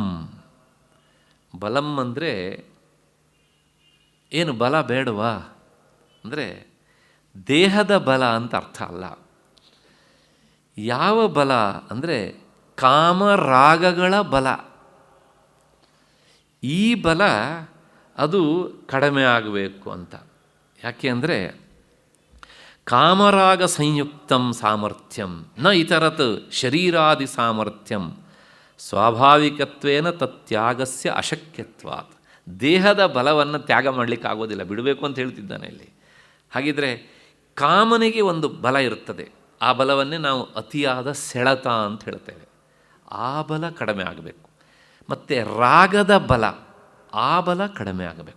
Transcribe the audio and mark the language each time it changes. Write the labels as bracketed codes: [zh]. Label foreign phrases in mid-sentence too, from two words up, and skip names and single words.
[kn] ಬಲಂ ಅಂದರೆ ಏನು, ಬಲ ಬೇಡವಾ ಅಂದರೆ ದೇಹದ ಬಲ ಅಂತ ಅರ್ಥ ಅಲ್ಲ. ಯಾವ ಬಲ ಅಂದರೆ ಕಾಮರಾಗಗಳ ಬಲ. ಈ ಬಲ ಅದು ಕಡಿಮೆ ಆಗಬೇಕು ಅಂತ. ಯಾಕೆ ಅಂದರೆ [sa] ಕಾಮರಾಗ ಸಂಯುಕ್ತಂ ಸಾಮರ್ಥ್ಯಂ ನ ಇತರತ್ ಶರೀರಾದಿ ಸಾಮರ್ಥ್ಯಂ ಸ್ವಾಭಾವಿಕತ್ವೇನ ತತ್ಯಾಗಸ್ಯ ಅಶಕ್ಯತ್ವಾತ್. [kn] ದೇಹದ ಬಲವನ್ನು ತ್ಯಾಗ ಮಾಡಲಿಕ್ಕಾಗೋದಿಲ್ಲ, ಬಿಡಬೇಕು ಅಂತ ಹೇಳ್ತಿದ್ದಾನೆ ಇಲ್ಲಿ. ಹಾಗಿದ್ರೆ ಕಾಮನಿಗೆ ಒಂದು ಬಲ ಇರುತ್ತದೆ, ಆ ಬಲವನ್ನೇ ನಾವು ಅತಿಯಾದ ಸೆಳೆತ ಅಂತ ಹೇಳ್ತೇವೆ. ಆ ಬಲ ಕಡಿಮೆ ಆಗಬೇಕು. ಮತ್ತು ರಾಗದ ಬಲ, ಆ ಬಲ ಕಡಿಮೆ ಆಗಬೇಕು.